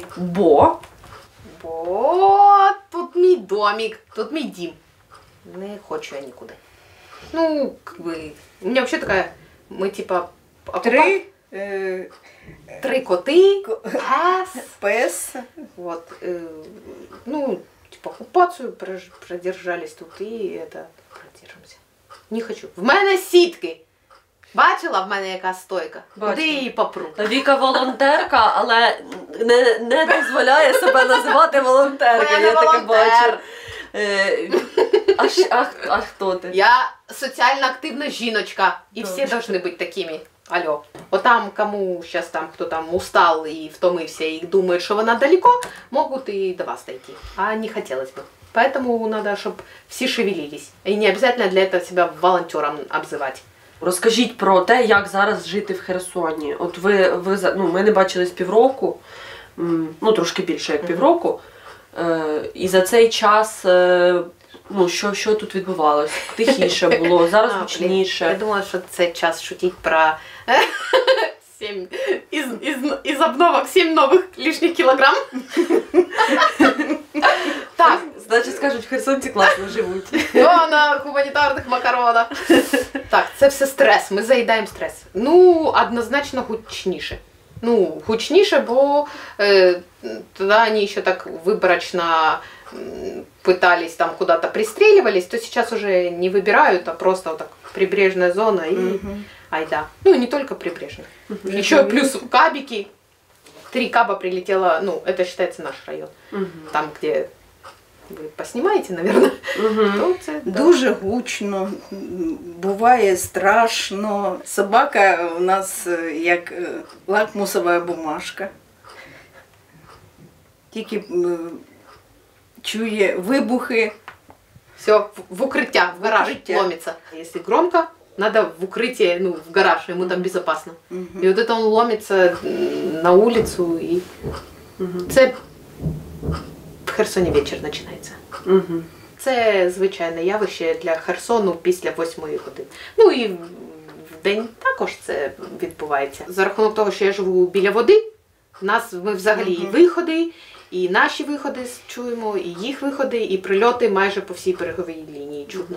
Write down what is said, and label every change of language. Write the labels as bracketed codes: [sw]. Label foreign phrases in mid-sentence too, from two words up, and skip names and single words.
[uk] Бо тут мій домик, тут мій дім. Не хочу я нікуди. Ну, у мене взагалі така, ми типа... Три коти, пес. Вот. [ru] Ну, типа оккупацию продержались тут и продержимся. [uk] Не хочу. В мене сітки. Бачила в мене яка стойка? Куди її попру? Віка волонтерка, але не дозволяє себе називати волонтеркою. Я таке бачу. А хто ти? Я соціально активна жіночка. І всі повинні бути такими. Алло. [ru] Вот там, кому сейчас там, кто там устал и втомился и думает, что она далеко, могут и до вас дойти. А не хотелось бы. Поэтому надо, чтобы все шевелились. И не обязательно для этого себя волонтером обзывать. [uk] Розкажіть про те, як зараз жити в Херсоні. От ми не бачились півроку, трошки більше як півроку. І за цей час, що тут відбувалося? Тихіше було, зараз гучніше. Я думала, що це час шутити про 7 із обновок 7 нових лишніх кілограм. Так, значить, скажуть, херсонці класно живуть. На гуманітарних макаронах. Так, це все стрес, ми заїдаємо стрес. Однозначно гучніше. Гучніше, бо тоді вони ще так виборочно [ru] пытались там куда-то пристреливались, то сейчас уже не выбирают, а просто вот так прибрежная зона и айда. Не только прибрежная. Еще плюс кабики. 3 каба прилетело, это считается наш район. [uk] Там, где ви поснімаєте, мабуть, то це Дуже гучно, буває страшно. Собака у нас як лакмусова бумажка. Тільки чує вибухи. [ru] Все, в укрытие, в гараж ломится. Если громко, надо в укрытие, ну, в гараж, ему там безопасно. И вот это он ломится на улицу, и [uk] це в Херсоні вечір починається. Це звичайне явище для Херсону після 8 години. Ну і в день також це відбувається. За рахунок того, що я живу біля води, ми взагалі і виходи, і наші виходи чуємо, і їх виходи, і прильоти майже по всій береговій лінії чутно.